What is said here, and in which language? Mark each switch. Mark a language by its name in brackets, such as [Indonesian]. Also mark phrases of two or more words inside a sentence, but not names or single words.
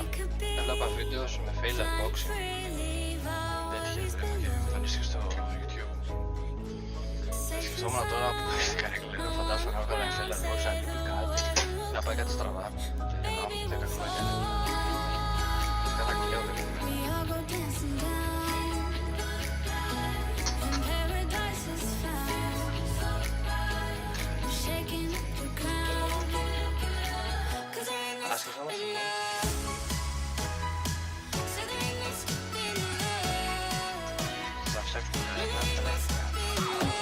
[Greek] Έβλεπα βίντεο με [English] fail unboxing. [Greek] Τέτοια βλέπω και εμφανίστηκε στο YouTube. Σκεφτόμουν τώρα που έχεις την καρέκλα, δεν φαντάζομαι να κάνω ένα [English] fail unboxing, [Greek] αν λείπει κάτι, να πάει κάτι στραβά και να μου 10 χρόνια. Κατακλαίω δεν είναι. [English] We all go dancing down, and paradise is found. We're shaking up the ground, 'cause there ain't no [Greek] Ας σκεφτόμαστε [English] stopping [Greek] λοιπόν. [English] now. So there ain't no stopping now. [Greek] Θα ψάξουμε [English] No, [Greek] μια [English] there ain't no stopping now.